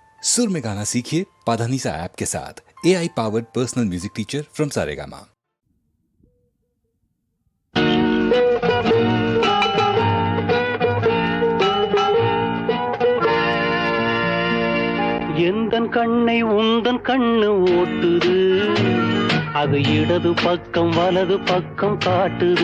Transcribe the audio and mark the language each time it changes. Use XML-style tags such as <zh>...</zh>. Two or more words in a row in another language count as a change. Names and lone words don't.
<hi>सुर में गाना सीखिए पाधानीसा ऐप के साथ।</hi> <en>AI powered personal music teacher from Saregama.</en> <ta>எந்தன் கண்ணை உந்தன் கண்ணு ஓட்டுது, அது இடது பக்கம் வலது பக்கம் காட்டுது.</ta>